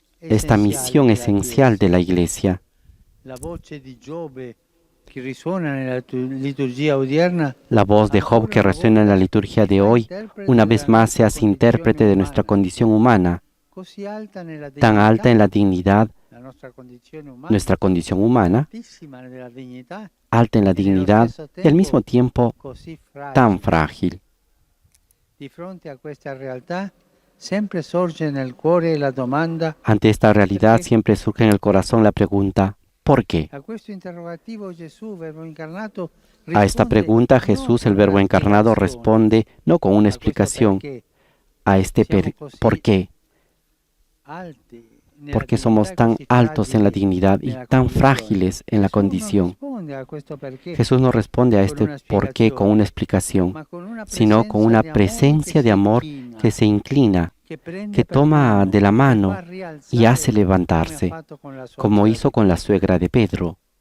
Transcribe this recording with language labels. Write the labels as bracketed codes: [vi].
[es] esta misión esencial de la Iglesia. [it] La voce di Giobbe che risuona nella liturgia odierna, [es] La voz de Job que resuena en la liturgia de hoy, una vez más se hace intérprete de nuestra condición humana, [it] così alta nella [es] tan alta en la dignidad, [it] la nostra condizione umana, [es] nuestra condición humana, [it] altissima nella dignità, [es] alta en la dignidad y al mismo tiempo [it] così [es] tan [it] fragile. [es] frágil. [it] Di fronte a questa realtà sempre sorge nel cuore la domanda: [es] Ante esta realidad siempre surge en el corazón la pregunta, ¿por qué? [it] a questo interrogativo Gesù, Verbo incarnato, [es] A esta pregunta Jesús, el Verbo encarnado, responde no con una explicación, a este ¿por qué? ¿Por qué somos tan altos en la dignidad y tan frágiles en la condición? Jesús no responde a este por qué con una explicación, sino con una presencia de amor que se inclina, que toma de la mano y hace levantarse, como hizo con la suegra de Pedro.